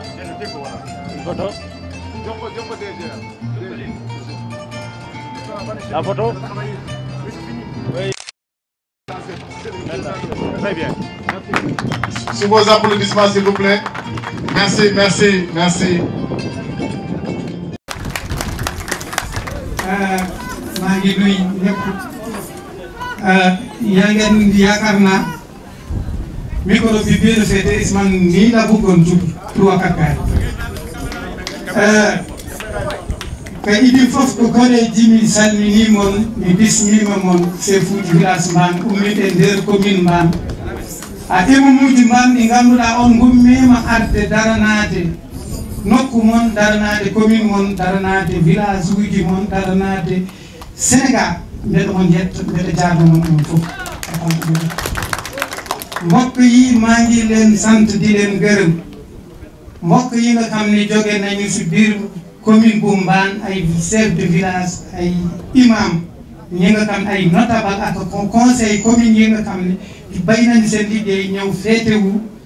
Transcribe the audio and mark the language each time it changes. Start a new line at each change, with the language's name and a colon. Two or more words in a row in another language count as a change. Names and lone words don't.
French: Une photo. La photo. Oui. Très bien. Merci. sous vos applaudissements s'il vous plaît. Merci, merci, merci.
Wolof: maa ngi nuyu ñëpp yaa ngeen yaakaar naa micro bi bii la féete Isman nii la bëggoon jub pour wax ak
Fula: ka idi fof ko gole jimi salmini mon mi bismima mon sefuji village mban ummide nder commune mban a imumuji mban ɗi ngannduɗaa on gummima arde daranade nokku mon daranade commune mon daranade village uji mon daranade Sénégal mbeɗa on yetta mbeɗa jaadoma on fof
Wolof: mbokk yi maa ngi leen sant di leen gërëm mbokk yi nga xam ne jóge nañu si biir commune bu Mbane ay
French: chef de village
Wolof: ay imam ñi nga xam ay notable ak
French: conseil commune
Wolof: yi nga xam ne bay nañu seen liggéey ñëw féetewu